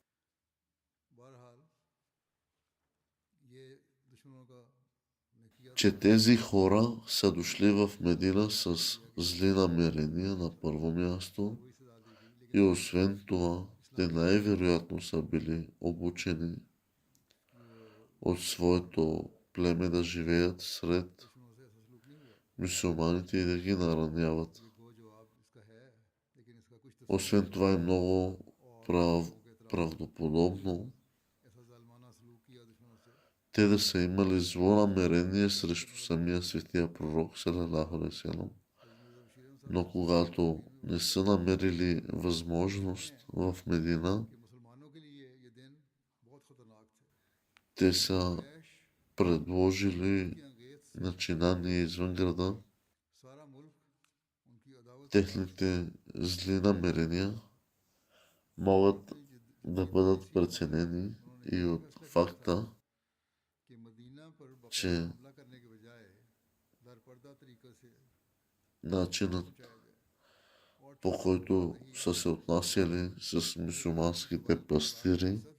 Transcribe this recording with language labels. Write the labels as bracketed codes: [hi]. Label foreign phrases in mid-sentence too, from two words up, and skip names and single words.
[bg] че тези хора са дошли в Медина с зли намерения на първо място и освен това те най-вероятно са били обучени от своето племе да живеят сред мюсюлманите и да ги нараняват. Освен това е много правдоподобно те да са имали зло намерение срещу самия светия пророк, [ar] صلى الله عليه وسلم. [bg] Но когато не са намерили възможност в Медина, те са предложили начинание извън града. Техните зли намерения могат да бъдат преценени и от факта, че начинът, по който са се отнасяли с мюсюлманските пастири,